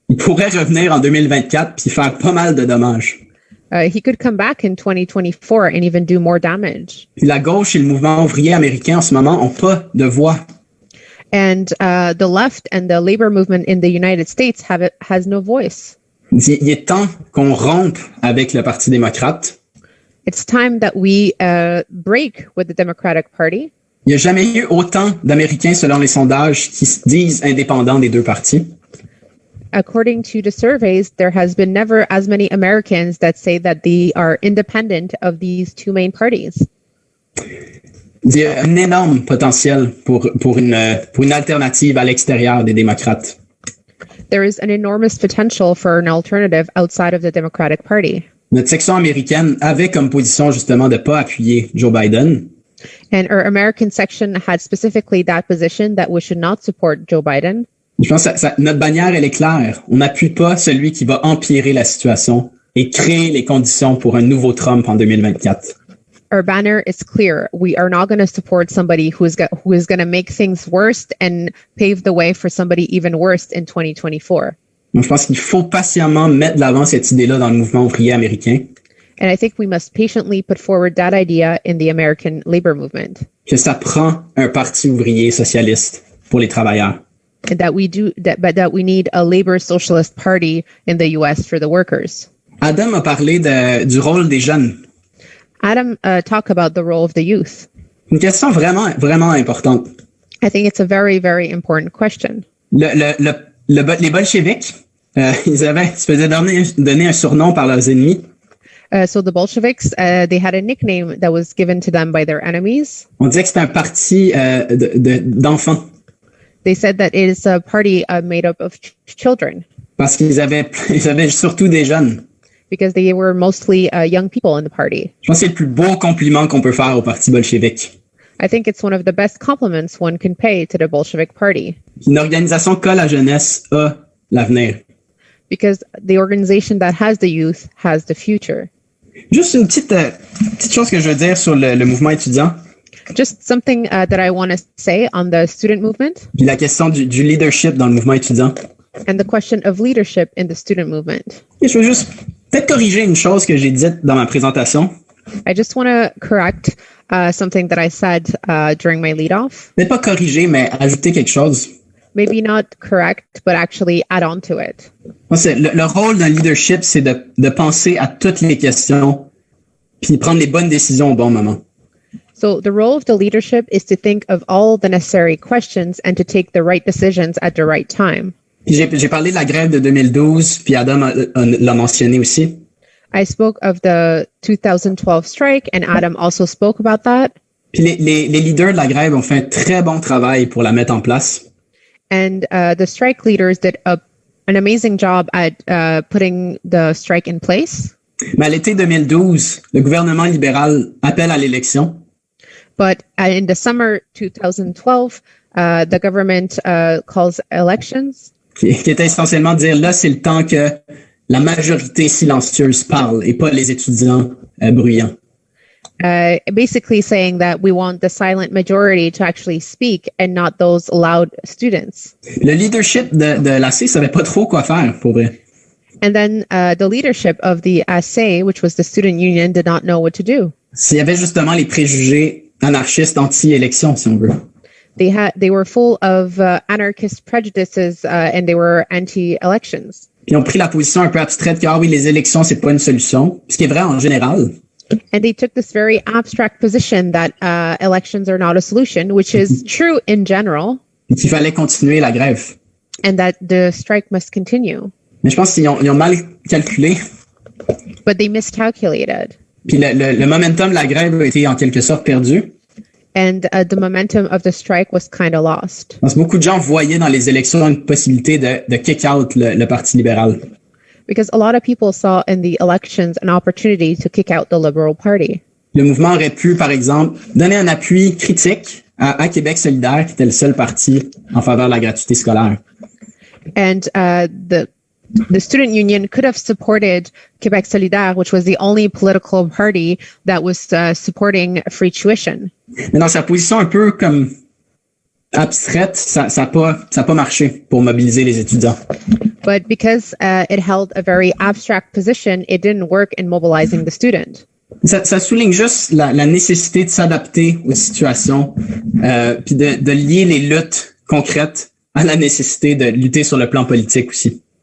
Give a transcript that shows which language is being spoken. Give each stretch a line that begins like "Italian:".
French: Il pourrait revenir en 2024 puis faire pas mal de dommages.
English: He could come back in 2024 and even do more damage.
French: Puis la gauche et le mouvement ouvrier américain en ce moment ont pas de voix.
English: And the left and the labor movement in the United States has no voice.
French: Il est temps qu'on rompe avec le Parti démocrate.
English: It's time that we break with the Democratic Party.
French: Il n'y a jamais eu autant d'Américains, selon les sondages, qui se disent indépendants des deux partis.
English: According to the surveys, there has been never as many Americans that say that they are independent of these two main parties.
French: Il y a un énorme potentiel pour une alternative à l'extérieur des démocrates.
English: There is an enormous potential for an alternative outside of the Democratic Party.
French: Notre section américaine avait comme position justement de ne pas appuyer Joe Biden.
English: And our American section had specifically that position that we should not support Joe Biden.
French: Je pense que notre bannière, elle est claire. On n'appuie pas celui qui va empirer la situation et créer les conditions pour un nouveau Trump en 2024.
English: Our banner is clear. We are not going to support somebody who is going to make things worse and pave the way for somebody even worse in 2024.
French: Donc, je pense qu'il faut patiemment mettre de l'avant cette idée-là dans le mouvement ouvrier américain.
English: And I think we must patiently put forward that idea in the American labor movement.
French: Que ça prend un parti ouvrier socialiste pour les travailleurs.
English: And that we need a labor socialist party in the US for the workers.
French: Adam a parlé du rôle des jeunes.
English: Adam talked about the role of the youth.
French: Une question vraiment, vraiment importante.
English: I think it's a very, very important question.
French: Les bolcheviks, ils se faisaient donner un surnom par leurs ennemis.
English: So the Bolsheviks, they had a nickname that was given to them by their enemies.
French: On disait que c'était un parti d'enfants.
English: They said that it is a party made up of children.
French: Parce qu'ils avaient surtout des jeunes.
English: Because they were mostly young people in the party.
French: Je pense que c'est le plus beau compliment qu'on peut faire au parti bolchevique.
English: I think it's one of the best compliments one can pay to the Bolshevik Party.
French: Une organisation qu'a la jeunesse a l'avenir.
English: Because the organization that has the youth has the future.
French: Juste une petite chose que je veux dire sur le mouvement étudiant.
English: Just something that I want to say on the student movement.
French: Puis la question du leadership dans le mouvement étudiant.
English: And the question of leadership in the student movement.
French: Et je veux juste peut-être corriger une chose que j'ai dite dans ma présentation.
English: I just want to correct something that I said during my lead-off.
French: Peut-être pas corriger, mais ajouter quelque chose.
English: Maybe not correct, but actually add on to it.
French: Le rôle d'un leadership, c'est de penser à toutes les questions puis prendre les bonnes décisions au bon moment.
English: So the role of the leadership is to think of all the necessary questions and to take the right decisions at the right time.
French: J'ai parlé de la grève de 2012, puis Adam l'a mentionné aussi.
English: I spoke of the 2012 strike, and Adam also spoke about that.
French: Puis les leaders de la grève ont fait un très bon travail pour la mettre en place.
English: And the strike leaders did an amazing job at putting the strike in place.
French: Mais à l'été 2012, le gouvernement libéral appelle à l'élection.
English: But in the summer 2012, the government calls elections.
French: Qui était essentiellement de dire, là, c'est le temps que la majorité silencieuse parle et pas les étudiants bruyants.
English: Basically saying that we want the silent majority to actually speak and not those loud students.
French: Le leadership de l'AC savait pas trop quoi faire, pour vrai.
English: And then the leadership of the AC, which was the student union, did not know what to do.
French: S'il y avait justement les préjugés anarchistes anti-élection, si on veut.
English: They were full of anarchist prejudices and they were anti-elections.
French: Ils ont pris la position un peu abstraite que oui, les élections c'est pas une solution, ce qui est vrai en général.
English: And they took this very abstract position that elections are not a solution, which is true in general.
French: Et qu'il fallait continuer la grève.
English: And that the strike must continue.
French: Mais je pense qu'ils ont mal calculé.
English: But they miscalculated.
French: Puis le momentum de la grève a été en quelque sorte perdu.
English: And the momentum of the strike was kind of lost.
French: Parce que beaucoup de gens voyaient dans les élections une possibilité de
English: kick out
French: le Parti libéral.
English: Because a lot of people saw in the elections an opportunity to kick out the Liberal Party.
French: Le mouvement aurait pu, par exemple, donner un appui critique à Québec solidaire, qui était le seul parti en faveur de la gratuité scolaire.
English: And the student union could have supported Québec solidaire, which was the only political party that was supporting free tuition.
French: Mais dans sa position un peu comme abstraite, ça a pas marché pour mobiliser les étudiants.
English: But because it held a very abstract position, it didn't work in mobilizing the student.
French: Ça souligne juste la nécessité de s'adapter aux situations, puis de lier les luttes concrètes à la nécessité de lutter sur le plan politique aussi.